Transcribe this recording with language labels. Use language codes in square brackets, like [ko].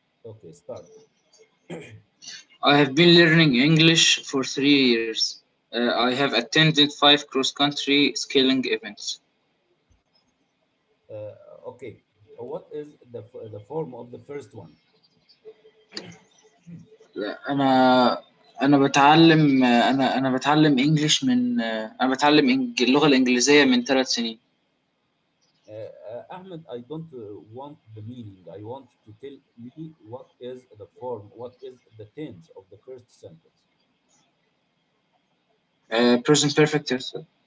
[en] Okay, start. I have been learning English for 3 years. I have attended 5 cross-country skiing events. Uh, okay, what is the form of the first one? [ar] لا، أنا بتعلم أنا بتعلم إنجليش من أنا بتعلم اللغة الإنجليزية من 3 سنين. [en] Ahmed, I don't want the meaning. I want to tell me what is the form, what is the tense of the first sentence. [ar] Present perfect يا أستاذ.